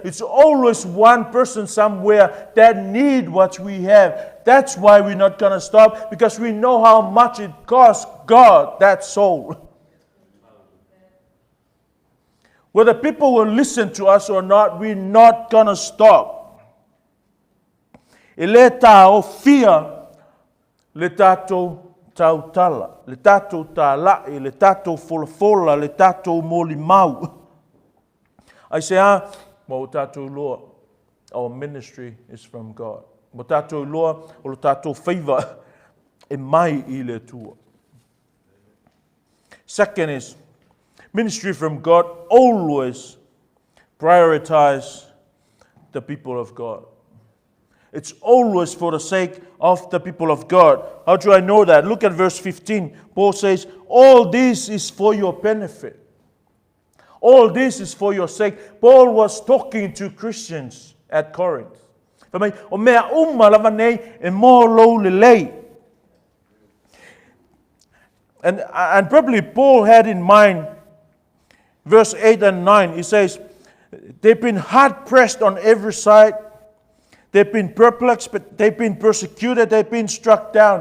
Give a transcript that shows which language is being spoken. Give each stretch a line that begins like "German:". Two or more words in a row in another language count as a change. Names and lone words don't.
English: It's always one person somewhere that need what we have. That's why we're not going to stop, because we know how much it costs God, that soul. Whether people will listen to us or not, we're not going to stop.
Samoan: E le tāo fia, le tātou tautala, le tātou tāla'i, le tātou folafola, le tātou moli mau.
English: I say,
Samoan: mo tātou loa,
English: our ministry is from God.
Samoan: Mo tātou loa, o le tātou favor, e mai I le tua.
English: Second is, ministry from God always prioritize the people of God. It's always for the sake of the people of God. How do I know that? Look at verse 15. Paul says, all this is for your benefit. All this is for your sake. Paul was talking to Christians at Corinth.
Samoan: O mea lava nei e mō lou lelei.
English: And probably Paul had in mind verse 8 and 9. He says, they've been hard pressed on every side. They've been perplexed, but they've been persecuted, they've been struck down.